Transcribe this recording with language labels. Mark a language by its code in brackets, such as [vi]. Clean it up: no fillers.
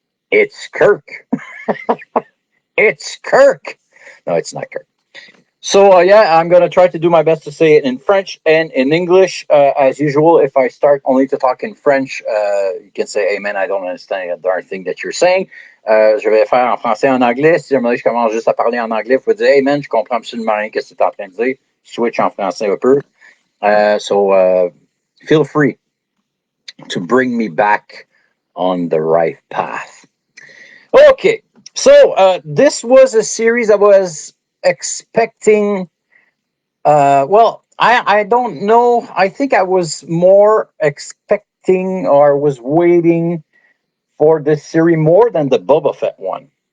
[en] It's Kirk. It's Kirk. No, it's not Kirk. So yeah, I'm gonna try to do my best to say it in French and in English. As usual, if I start only to talk in French, you can say, "Hey man, I don't understand a darn thing that you're saying." [fr] Je vais faire en français et en anglais. Si je commence juste à parler en anglais, il faut dire, [en] "Hey man, [fr] je comprends absolument rien qu'est-ce que tu es en train de dire." Switch en français un peu. [en] So feel free to bring me back on the right path. Okay, so this was a series I was expecting. Well, I don't know. I think I was more expecting or was waiting for this series more than the Boba Fett one.